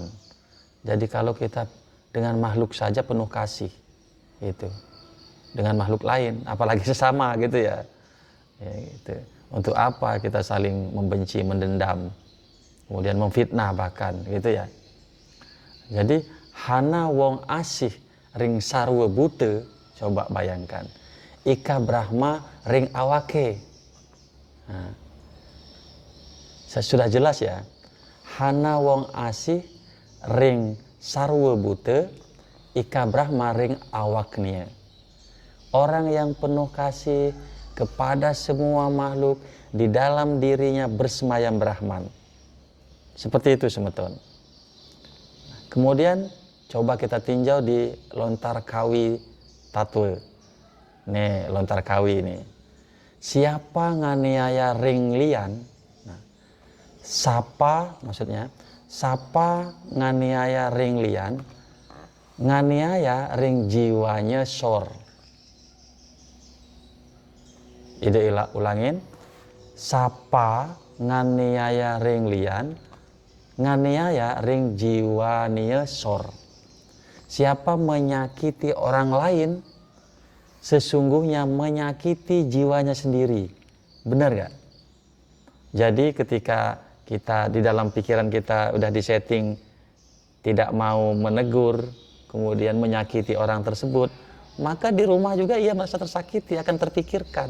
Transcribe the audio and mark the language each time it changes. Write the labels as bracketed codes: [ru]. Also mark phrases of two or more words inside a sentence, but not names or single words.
[id] Jadi kalau kita dengan makhluk saja penuh kasih, itu dengan makhluk lain, apalagi sesama gitu ya. Ya gitu. Untuk apa kita saling membenci, mendendam, kemudian memfitnah bahkan, gitu ya. [kaw] Jadi hana wong asih ring sarwa bute, [id] coba bayangkan. [kaw] Ika Brahma ring awake. [id] Nah, sudah jelas ya. [kaw] Hana wong asih ring sarwa bute, ika Brahma ring awaknya. [id] Orang yang penuh kasih kepada semua makhluk, di dalam dirinya bersemayam Brahman. Seperti itu semeton. Kemudian coba kita tinjau di lontar kawi tatwe. Nih lontar kawi ini. Siapa [kaw] nganiaya ring lian? Nah, sapa maksudnya, sapa nganiaya ring lian, nganiaya ring jiwanya sor. [ban] Ide ulangin, [kaw] sapa nganiaya ring lian, nganiaya ring jiwanya sor. [id] Siapa menyakiti orang lain, sesungguhnya menyakiti jiwanya sendiri. Benar gak? Jadi ketika kita di dalam pikiran kita udah disetting tidak mau menegur, kemudian menyakiti orang tersebut, maka di rumah juga ia merasa tersakiti, akan terpikirkan.